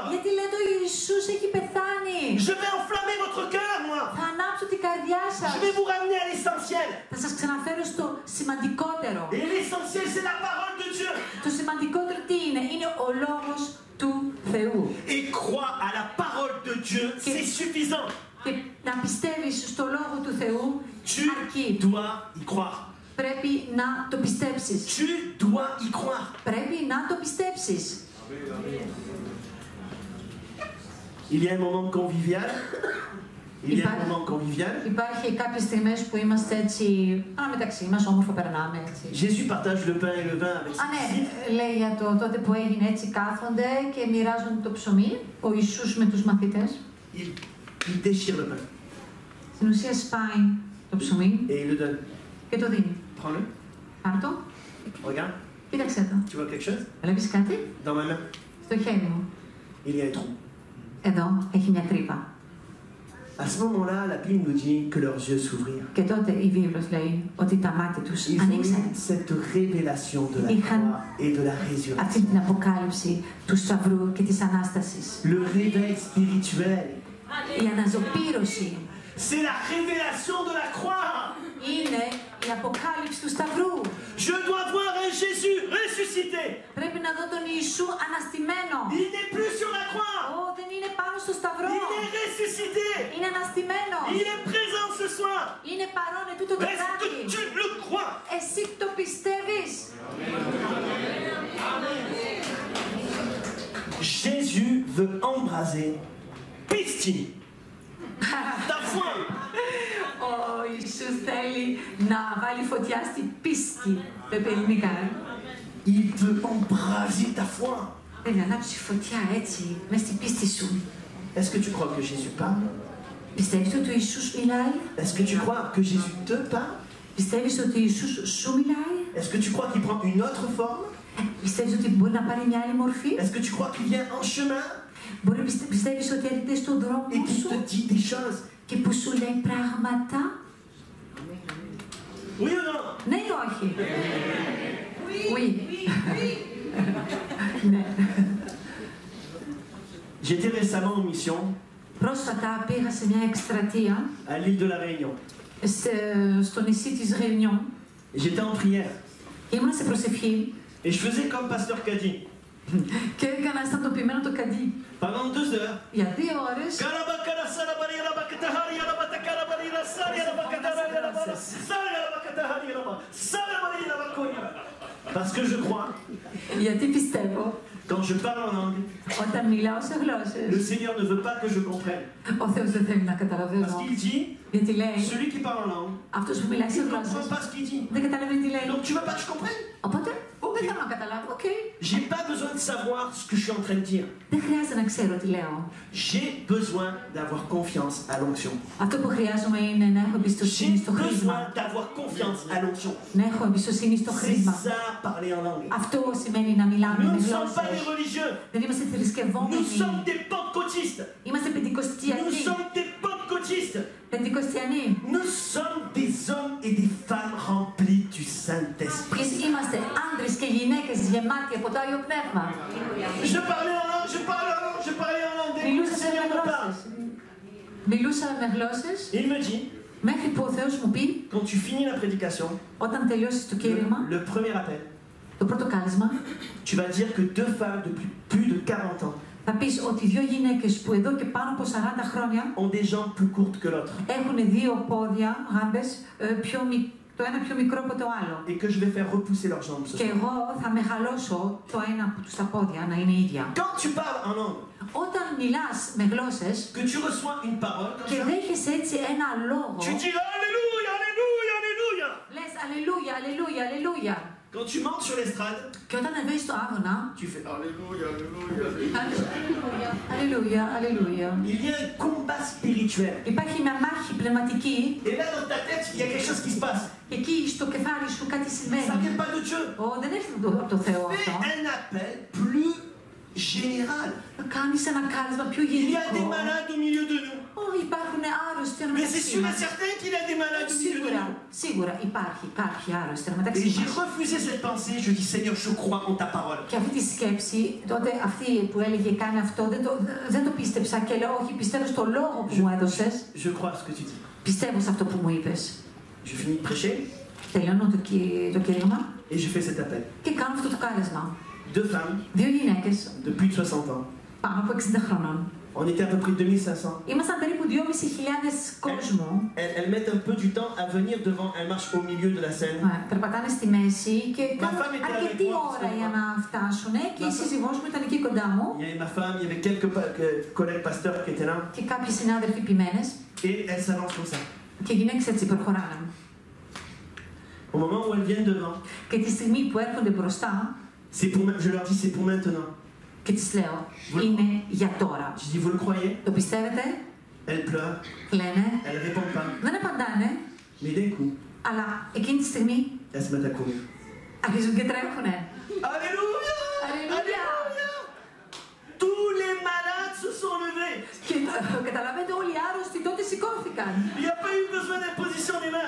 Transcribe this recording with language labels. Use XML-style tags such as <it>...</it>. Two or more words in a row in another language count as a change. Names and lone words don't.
<el>Γιατί λέτε ο Ιησούς έχει πεθάνει?</el> <fr>Je vais enflammer votre cœur, moi.</fr> <el>Θα ανάψω την καρδιά σας.</el> <fr>Je vais vous ramener à l'essentiel.</fr> <el>Θα σας ξαναφέρω στο σημαντικότερο.</el> <fr>Et l'essentiel, c'est la parole de Dieu.</fr> <el>Το σημαντικότερο τι είναι? Είναι ο λόγος του Θεού.</el> <fr>Et croire à la parole de Dieu, c'est suffisant.</fr> <el>Και να πιστεύεις στο λόγο του Θεού</el> <fr>Tu</fr> <el>αρκεί.</el> <fr>dois y croire.</fr> <el>Πρέπει να το πιστέψεις.</el> <fr>Tu dois y croire.</fr> <el>Πρέπει να το πιστέψεις.</el> <fr>Il y a un moment convivial. Il y a un</fr> <el>Υπάρχει-</el> <fr>moment convivial.</fr> <el>Υπάρχει κάποιες στιγμές που είμαστε έτσι αναμεταξύ μας, όμορφα περνάμε έτσι.</el> <fr>Jésus partage le pain et le vin avec</fr> <el>Α,</el> <fr>ses</fr> <el>ναι,</el> <fr>disciples.</fr> <el>λέει για το τότε που έγινε έτσι κάθονται και μοιράζουν το ψωμί, ο Ιησούς με τους μαθητές.</el> <fr>Il déchire le pain</fr> <el>Στην ουσία σπάει το ψωμί</el> <fr>et il le donne.</fr> <el>και το δίνει.</el> <fr>Prends-le.</fr> <el>Πάρ' το,</el> <fr>Regarde.</fr> <el>κοίταξε το.</el> <fr>Tu vois quelque chose?</fr> <el>Βλέπεις κάτι?</el> <fr>Dans ma main,</fr> <el>Στο χέρι μου.</el> <fr>il y a un trou.</fr> <el>Εδώ έχει μια τρύπα.</el> <fr>À ce moment-là, la Bible nous dit que leurs yeux s'ouvrirent.</fr> <el>Και τότε η βίβλος λέει ότι τα μάτια τους</el> <fr>Ils ont</fr> <el>ανοίξαν.</el> <fr>eu cette révélation de la</fr> <el>Είχαν</el> <fr>croix et de la résurrection.</fr> <el>αυτή την αποκάλυψη του Σταυρού και της Ανάστασης.</el> <fr>Le réveil spirituel,</fr> <el>Η αναζωπήρωση</el> <fr>c'est la révélation de la croix.</fr> <el>είναι η αποκάλυψη του Σταυρού.</el> <fr>Je dois voir un Jésus ressuscité.</fr> <el>Πρέπει να δω τον Ιησού αναστημένο.</el> <fr>Il n'est plus sur la croix.</fr> <el>Δεν είναι πάνω στο Σταυρό.</el> <fr>Il est ressuscité.</fr> <el>Είναι αναστημένο.</el> <fr>Il est présent ce soir.</fr> <el>Είναι παρόν ετούτο το</el> <fr>Est-ce</fr> <el>βράδυ.</el> <fr>que tu le crois?</fr> <el>Εσύ το πιστεύεις?</el> <fr>Jésus veut embraser Pistini. Ta foi.</fr> <el>Ο Ιησούς θέλει να βάλει φωτιά στην πίστη. Πεπελνικά.</el> <fr>Il veut embraser ta foi.</fr> <el>Θέλει να ανάψει φωτιά έτσι, μες στην πίστη σου.</el> <fr>Est-ce que tu crois que Jésus parle?</fr> <el>Πιστεύεις ότι ο Ιησούς μιλάει?</el> <fr>Est-ce que tu crois que Jésus te parle?</fr> <el>Πιστεύεις ότι ο Ιησούς σου μιλάει?</el> <fr>Est-ce que tu crois qu'il prend une autre forme?</fr> <el>Πιστεύεις ότι μπορεί να πάρει μια άλλη μορφή?</el> <fr>Est-ce que tu crois qu'il vient en chemin</fr> <el>Μπορεί να πιστεύεις ότι έρχεται στον δρόμο</el> <fr>et qu'il</fr> <el>σου</el> <fr>te dit des choses?</fr> <el>και που σου λέει πράγματα?</el> <fr>Oui ou non?</fr> <el>Ναι ή όχι?</el> <fr>Oui. Ναι. J'étais récemment en mission</fr> <el>Πρόσφατα πήγα σε μια εκστρατεία</el> <fr>à l'île de la Réunion.</fr> <el>στο νησί της Ρεϊνιόν</el> <fr>J'étais en prière</fr> <el>και ήμουν σε προσευχή</el> <fr>et je faisais comme Pasteur Kadi.</fr> <el>και έκανα αισθαντοποιημένο το καντί.</el> <fr>Pendant 2 heures,</fr> <el>Για 2 ώρες</el> <fr>parce que je crois,</fr> <el>γιατί πιστεύω</el> <fr>quand je parle en langue,</fr> <el>όταν μιλάω σε</el> <fr>le</fr> <el>γλώσσες</el> <fr>Seigneur ne veut pas que je comprenne.</fr> <el>ο Θεός δεν θέλει να</el> <fr>Parce</fr> <el>καταλαβαίνω.</el> <fr>qu'il dit,</fr> <el>Γιατί λέει</el> <fr>celui qui parle en langue,</fr> <el>αυτός που μιλάει σε</el> <fr>il ne</fr> <el>γλώσσες</el> <fr>comprend pas ce qu'il dit.</fr> <el>δεν καταλαβαίνει τι λέει.</el> <fr>Donc tu veux pas que je comprenne?</fr> <el>Οπότε</el> <fr>Ok,</fr> <el>Δεν θέλω να καταλάβω. Οκ.</el> <fr>J'ai pas besoin de savoir ce que je suis en train de dire.</fr> <el>Δεν χρειάζεται να ξέρω τι λέω.</el> <fr>J'ai besoin d'avoir confiance à l'onction.</fr> <el>Αυτό που χρειάζομαι είναι να έχω εμπιστοσύνη</el> <fr>J'ai</fr> <el>στο χρήσμα.</el> <fr>besoin d'avoir confiance à l'onction.</fr> <el>Να έχω εμπιστοσύνη στο</el> <fr>C'est</fr> <el>χρήσμα.</el> <fr>ça, parler en langue.</fr> <el>Αυτό σημαίνει να μιλάμε</el> <fr>Nous</fr> <el>με</el> <fr>ne sommes pas des</fr> <el>γλώσσες.</el> <fr>religieux.</fr> <el>Δεν είμαστε</el> <fr>Nous</fr> <el>θρησκευόμενοι.</el> <fr>sommes des pentecôtistes.</fr> <el>Είμαστε</el> <fr>Nous</fr> <el>πεντηκοστιακοί.</el> <fr>sommes des pentecôtistes.</fr> <el>Πεντηκοστιανοί.</el> <fr>Nous sommes des hommes et des femmes remplis du Saint-Esprit.</fr> <el>Είμαστε άντρες και γυναίκες γεμάτοι από το Άγιο Πνεύμα.</el> <fr>Je parlais en langue, je parlais en langue, je parlais en langue. Dès que le</fr> <el>Μιλούσα με</el> <fr>Seigneur me parle,</fr> <el>γλώσσες. Μιλούσα με γλώσσες</el> <fr>il me dit,</fr> <el>μέχρι που ο Θεός μου πει,</el> <fr>quand tu finis la prédication,</fr> <el>όταν τελειώσεις το κήρυγμα,</el> <fr>le premier appel,</fr> <el>το πρώτο κάλεσμα,</el> <fr>tu vas dire que deux femmes depuis plus de 40 ans</fr> <el>θα πεις ότι δύο γυναίκες που εδώ και πάνω από 40 χρόνια</el> <fr>ont des jambes plus courtes que l'autre.</fr> <el>έχουν δύο πόδια, γάμπες, το ένα πιο μικρό από το άλλο.</el> <fr>Et que je vais faire repousser leurs jambes ce</fr> <el>Και</el> <fr>soir.</fr> <el>εγώ θα μεγαλώσω το ένα από τους τα πόδια να είναι ίδια.</el> <fr>Quand tu parles en langue,</fr> <el>Όταν μιλάς με γλώσσες</el> <fr>que tu reçois une parole, comme</fr> <el>και</el> <fr>ça,</fr> <el>δέχεσαι έτσι ένα λόγο,</el> <fr>tu dis Alléluia, Alléluia, Alléluia.</fr> <el>λες Αλληλούια, Αλληλούια, Αλληλούια.</el> <fr>Quand tu montes sur l'estrade,</fr> <el>Και όταν ανεβαίνεις στο άγωνα,</el> <fr>tu fais Alléluia, Alléluia.</fr> <el>Αλληλούια, Αλληλούια.</el> <fr>Il y a un combat spirituel.</fr> <el>Υπάρχει μια μάχη πνευματική</el> <fr>Et là, dans ta tête, il y a quelque chose qui se passe.</fr> <el>και εκεί στο κεφάλι σου κάτι</el> <fr>Ça ne</fr> <el>συμβαίνει.</el> <fr>vient pas de Dieu.</fr> <el>Δεν έρχεται από το Θεό</el> <fr>Fais</fr> <el>αυτό.</el> <fr>un appel plus général.</fr> <el>Κάνεις ένα κάλεσμα πιο</el> <fr>Il y a des</fr> <el>γενικό.</el> <fr>malades au milieu de nous.</fr> <el>Υπάρχουν άρρωστοι</el> <fr>Mais c'est</fr> <el>μεταξύ</el> <fr>sûr et</fr> <el>μας.</el> <fr>certain qu'il y a des malades au milieu de</fr> <el>Σίγουρα,</el> <fr>nous.</fr> <el>σίγουρα υπάρχει κάποιοι άρρωστοι</el> <fr>Et</fr> <el>μεταξύ</el> <fr>j'ai</fr> <el>μας.</el> <fr>refusé cette pensée. Je dis Seigneur, je crois en ta parole.</fr> <el>Και αυτή τη σκέψη, τότε αυτή που έλεγε κάνει αυτό, δεν το πίστεψα και λέω όχι, πιστεύω στο λόγο που μου έδωσες.</el> <fr>Je crois à ce que tu dis.</fr> <el>Πιστεύω σε αυτό που μου είπες.</el> <fr>Je finis de prêcher</fr> <el>Τελειώνω το κήρυγμα</el> <fr>et je fais cet appel.</fr> <el>και κάνω αυτό το κάλεσμα.</el> <fr>Deux femmes</fr> <el>Δύο γυναίκες</el> <fr>de plus de 60 ans.</fr> <el>πάνω από 60 χρονών.</el> <fr>On était à peu près 2500.</fr> <el>Ήμασταν περίπου 2.500 κόσμου.</el> <fr>Elles mettent un peu du temps à venir devant. Elles marchent au milieu de la scène.</fr> <el>Περπατάνε στη μέση και κάνουν</el> <fr>femme était</fr> <el>αρκετή</el> <fr>avec moi,</fr> <el>ώρα για να φτάσουν και η</el> <fr>Ma</fr> <el>σύζυγός μου ήταν εκεί κοντά μου</el> <fr>Il y avait ma femme, il y avait quelques collègues pasteurs qui étaient là.</fr> <el>και κάποιοι συνάδελφοι ποιμένες</el> <fr>Et elles s'avancent comme ça.</fr> <el>και οι γυναίκες έτσι προχωράνε.</el> <fr>Au moment où elles viennent devant,</fr> <el>Και τη στιγμή που έρχονται μπροστά</el> <fr>je leur dis c'est pour maintenant.</fr> <el>και τις λέω, είναι για τώρα.</el> <fr>Je dis vous le croyez?</fr> <el>Το πιστεύετε?</el> <fr>Elles pleurent,</fr> <el>Λένε,</el> <fr>elles répondent pas.</fr> <el>δεν απαντάνε,</el> <fr>Mais d'un coup,</fr> <el>αλλά εκείνη τη στιγμή</el> <fr>elles se mettent à courir.</fr> <el>αρχίζουν και τρέχουνε.</el> <fr>Alléluia!</fr> <el>Αλληλούια!</el> <fr>Tous les malades se sont levés.</fr> <el>Και καταλαβαίνετε, όλοι οι άρρωστοι τότε σηκώθηκαν.</el> <fr>Il n'y a pas eu besoin d'imposition des mains.</fr>